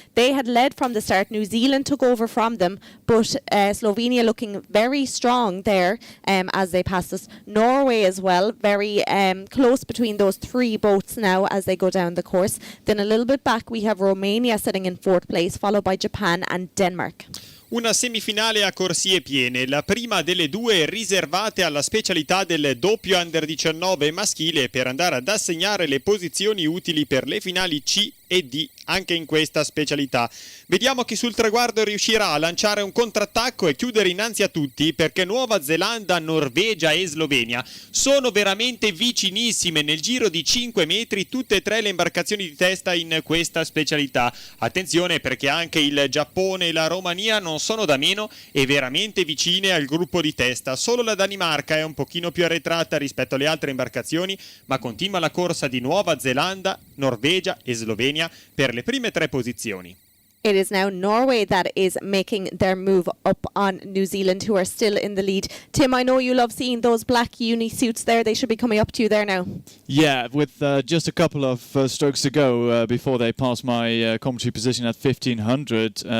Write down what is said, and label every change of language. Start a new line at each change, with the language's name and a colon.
English: They had led from the start. New Zealand took over from them, but Slovenia looking very strong there as they passed us. Norway as well, very close between those 3 boats now as they go down the course. Then a little bit back we have Romania sitting in 4th place, followed by Japan and Denmark.
Italian: Una semifinale a corsie piene, la prima delle due riservate alla specialità del doppio under 19 maschile per andare ad assegnare le posizioni utili per le finali C e D anche in questa specialità. Vediamo chi sul traguardo riuscirà a lanciare un contrattacco e chiudere innanzi a tutti, perché Nuova Zelanda, Norvegia e Slovenia sono veramente vicinissime nel giro di 5 metri tutte e tre le imbarcazioni di testa in questa specialità. Attenzione, perché anche il Giappone e la Romania non sono da meno e veramente vicine al gruppo di testa. Solo la Danimarca è un pochino più arretrata rispetto alle altre imbarcazioni, ma continua la corsa di Nuova Zelanda, Norvegia e Slovenia per le prime tre posizioni.
English: It is now Norway that is making their move up on New Zealand, who are still in the lead. Tim, I know you love seeing those black uni suits there. They should be coming up to you there now. Yeah, with just a couple of strokes to go before they pass my commentary position at 1500.